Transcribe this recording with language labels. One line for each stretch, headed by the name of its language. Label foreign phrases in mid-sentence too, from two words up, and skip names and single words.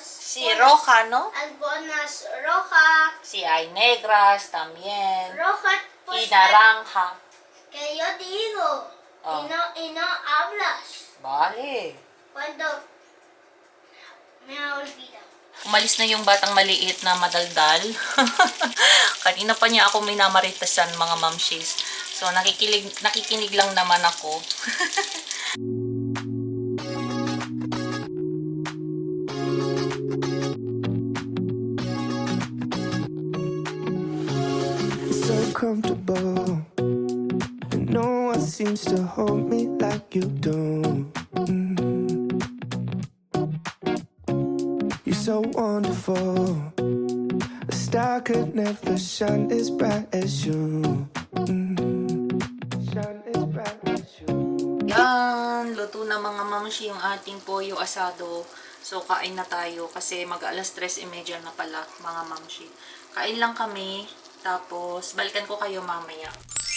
Spanish: Sí, colas, roja, ¿no? algunas roja, Sí, hay negras también. roja pues Y naranja. que yo digo Ah. y no hablas Vale. cuando me olvida.
Filipino: Umalis na yung batang maliit na madaldal. Kanina pa niya ako minamaritasan, mga mamshis. So, nakikinig lang naman ako.
English: So comfortable, and no one seems to hold me like you do. You're so wonderful, a star could never shine as bright as you. Shine as bright as you.
Filipino: Yan, luto na mga mamshi yung ating
Spanish: pollo asado.
Filipino: So, kain na tayo kasi mag-alas 3:30 na pala mga mamshi. Kain lang kami, tapos balikan ko kayo mamaya.